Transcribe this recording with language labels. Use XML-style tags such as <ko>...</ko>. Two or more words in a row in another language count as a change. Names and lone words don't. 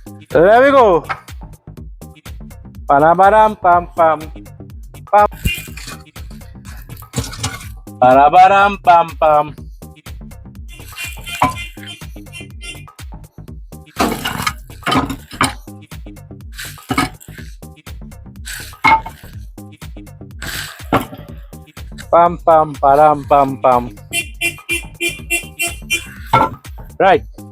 <en>There we go. Panabaram pam pam pam. Panabaram pam pam. Pam pam param pam pam. Right.</en>